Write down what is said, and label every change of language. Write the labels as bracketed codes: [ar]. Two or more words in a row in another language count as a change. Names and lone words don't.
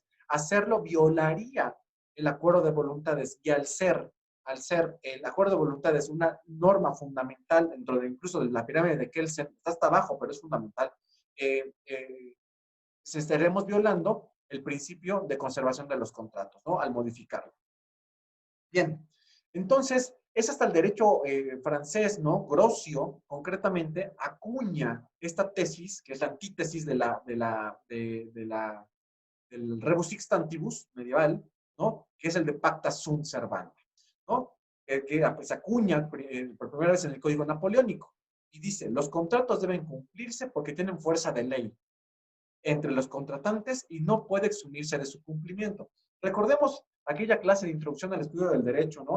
[es] Hacerlo violaría el acuerdo de voluntades y al ser el acuerdo de voluntades una norma fundamental dentro de incluso de la pirámide de Kelsen, está hasta abajo, pero es fundamental, eh, eh, se estaremos violando el principio de conservación de los contratos, ¿no? Al modificarlo. Bien, entonces, es hasta el derecho francés, ¿no? Grocio, concretamente, acuña esta tesis, que es la antítesis del [la] rebus sic stantibus [es] medieval, ¿no? Que es el de [la] pacta sunt servanda, [es] ¿no? Que pues, acuña por primera vez en el Código Napoleónico y dice, los contratos deben cumplirse porque tienen fuerza de ley entre los contratantes y no puede exumirse de su cumplimiento. Recordemos aquella clase de introducción al estudio del derecho, ¿no?